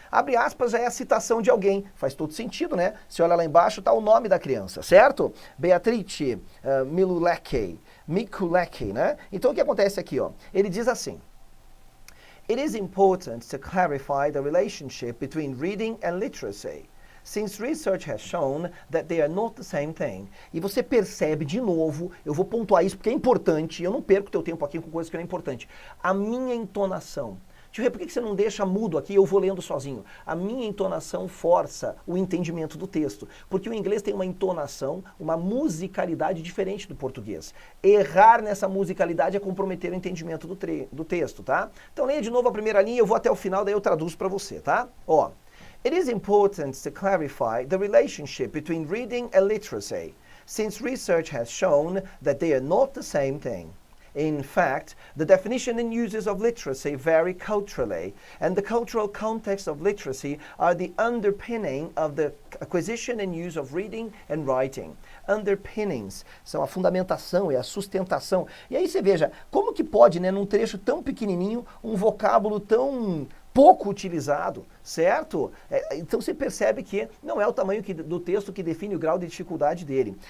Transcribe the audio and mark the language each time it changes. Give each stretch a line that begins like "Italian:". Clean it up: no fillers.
Portuguese: Abre aspas, é a citação de alguém. Faz todo sentido, né? Se olha lá embaixo, tá o nome da criança, certo? Beatrice Mikuleke, né? Então o que acontece aqui, ó? Ele diz assim:
English: It is important to clarify the relationship between reading and literacy, since research has shown that they are not the same thing.
Portuguese: E você percebe, de novo, eu vou pontuar isso porque é importante, eu não perco teu tempo aqui com coisas que não é importante. A minha entonação. Deixa eu ver, por que você não deixa mudo aqui, eu vou lendo sozinho? A minha entonação força o entendimento do texto, porque o inglês tem uma entonação, uma musicalidade diferente do português. Errar nessa musicalidade é comprometer o entendimento do texto, tá? Então leia de novo a primeira linha, eu vou até o final, daí eu traduzo para você, tá?
English: Ó, It is important to clarify the relationship between reading and literacy, since research has shown that they are not the same thing. In fact, the definition and uses of literacy vary culturally, and the cultural context of literacy are the underpinning of the acquisition and use of reading and writing.
Portuguese: Underpinnings são a fundamentação e a sustentação. E aí você veja, como que pode, né, num trecho tão pequenininho, um vocábulo tão pouco utilizado, certo? Então você percebe que não é o tamanho do texto que define o grau de dificuldade dele.